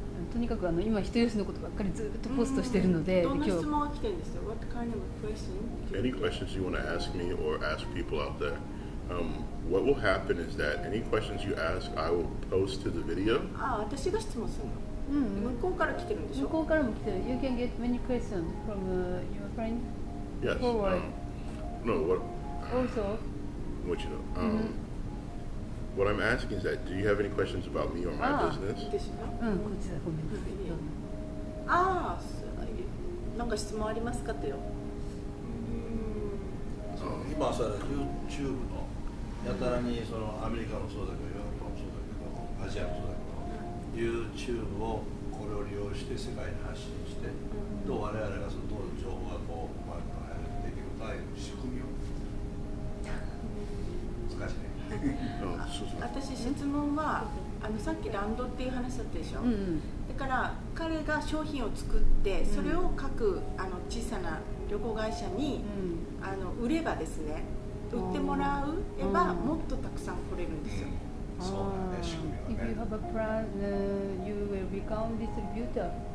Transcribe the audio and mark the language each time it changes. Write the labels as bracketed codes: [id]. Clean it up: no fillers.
[ja] とにかく今人吉のことばっかりずっとポストしてるので、どんな質問が来てるんですよ。 [en] What kind of question? Any questions you want to ask me or ask people out there? What will happen is that any questions you ask, I will post to the video. [ja] あ、私が質問するの。向こうから来てるんでしょ。向こうからも来てる。 [en] You can get many questions from your friend. Yes. Forward. No, what? Also, What you know? What I'm asking is that, do you have any questions about me or my business? [ja] でしょ。こっちだ、ごめんなさい。ああ、なんか質問ありますかとよ。今さ YouTube のやたらにそのアメリカもそうだけどヨーロッパもそうだけどアジアもそうだけど YouTube をこれを利用して世界に発信して、どう我々がそのどう情報がこううまくできるかいう仕組みを難しいね。私質問はさっきランドっていう話だったでしょ、だから彼が商品を作ってそれを各小さな旅行会社に、売ればですね、売ってもらえばもっとたくさん来れるんですよ。そうだね、仕組みは [en] If you [ja] ね。 [en] have a plan, you will become distributor.